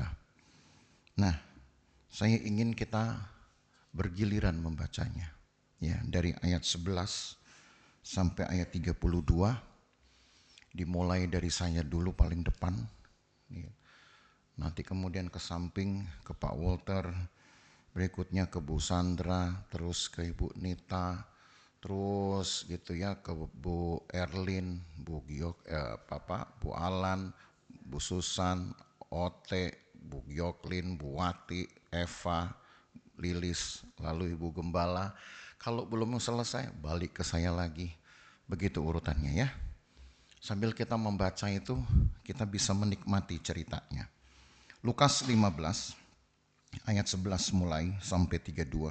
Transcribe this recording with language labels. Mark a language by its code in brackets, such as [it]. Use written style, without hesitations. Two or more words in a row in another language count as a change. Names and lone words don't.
[id] Nah, saya ingin kita bergiliran membacanya ya, dari ayat 11 sampai ayat 32. Dimulai dari saya dulu paling depan ya. Nanti kemudian ke samping ke Pak Walter, berikutnya ke Bu Sandra, terus ke Ibu Nita, terus gitu ya ke Bu Erlin, Bu Bu Alan, Bu Susan, Ote, Bu Gyoklin, Bu Wati, Eva, Lilis, lalu Ibu Gembala. Kalau belum selesai balik ke saya lagi. Begitu urutannya ya. Sambil kita membaca itu, kita bisa menikmati ceritanya. Lukas 15 ayat 11 mulai sampai 32.